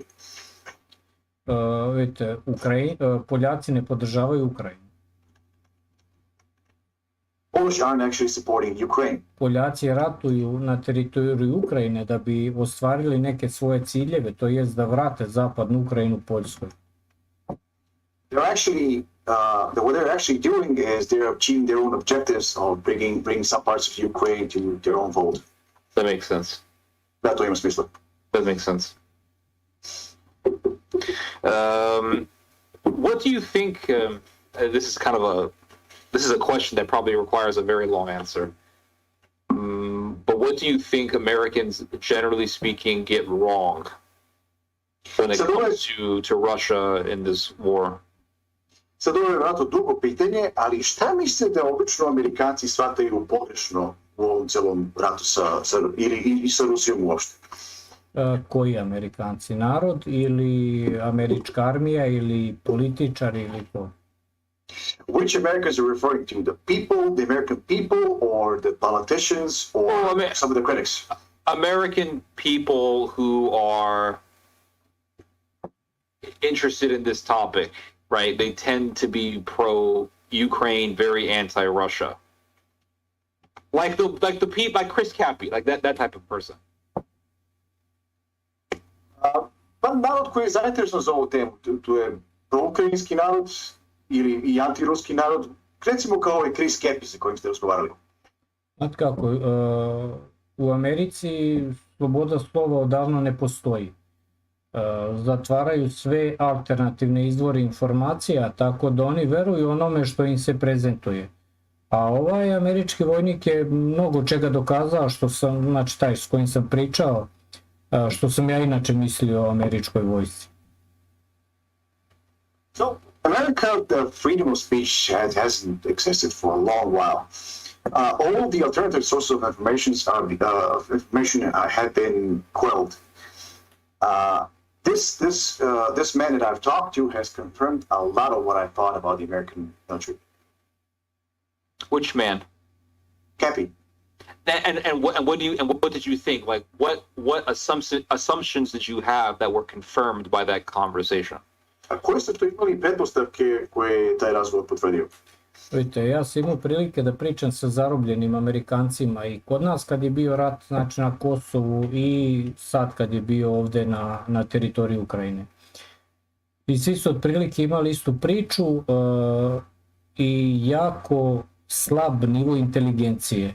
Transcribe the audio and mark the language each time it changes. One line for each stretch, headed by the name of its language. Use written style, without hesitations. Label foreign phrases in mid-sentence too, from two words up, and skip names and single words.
Serbian: Vidite, Poljaci ne podržavaju Ukrajinu.
English: Polish aren't actually supporting Ukraine.
Serbian: Poljaci ratuju na teritoriju Ukrajine da bi ostvarili neke svoje ciljeve, to jest da vrate zapadnu Ukrajinu Poljskoj.
English: They're actually what they're actually doing is they're achieving their own objectives of bringing some parts of Ukraine to their own fold. That makes sense.
Serbian: Da, to ima smisla.
English: That makes sense. What do you think? This is a question that probably requires a very long answer. But what do you think Americans, generally speaking, get wrong when it comes to Russia in this war?
Serbian: Sad ovo je vjerojatno dugo pitanje, ali šta mislite da obično Amerikanci shvataju pogrešno u ovom celom ratu i sa Rusijom uopšte? Koji Amerikanci? Narod ili američka armija ili političari ili ko?
English: Which Americans are you referring to? The people, the American people, or the politicians, or some of the critics? American people who are interested in this topic, right? They tend to be pro-Ukraine, very anti-Russia. Like Chris Cappy, like that type of person.
Serbian: Pa narod koji je zainteresovan za ovu temu, tu je proukrajinski narod, ili i antiruski narod, recimo kao ovaj Chris Cappy sa kojim ste razgovarali. Znate kako, u Americi sloboda slova odavno ne postoji. Zatvaraju sve alternativne izvore informacija, tako da oni veruju onome što im se prezentuje. A ovaj američki vojnik je mnogo čega dokazao, što sam, znači taj s kojim sam pričao, što sam ja inače mislio o američkoj vojsci.
English: So, America, the freedom of speech hasn't existed for a long while. All the alternative sources of information have been quelled. This man that I've talked to has confirmed a lot of what I thought about the American military. Which man? Cappy. And what did you think? Like what assumptions did you have that were confirmed by that conversation?
Serbian: A koje ste to imali pretpostavke koje je taj razgovor potvrdio? Vidite, ja sam imao prilike da pričam sa zarobljenim Amerikancima i kod nas kad je bio rat, znači na Kosovu, i sad kad je bio ovde na teritoriji Ukrajine. I svi su otprilike imali istu priču i jako slab nivo inteligencije.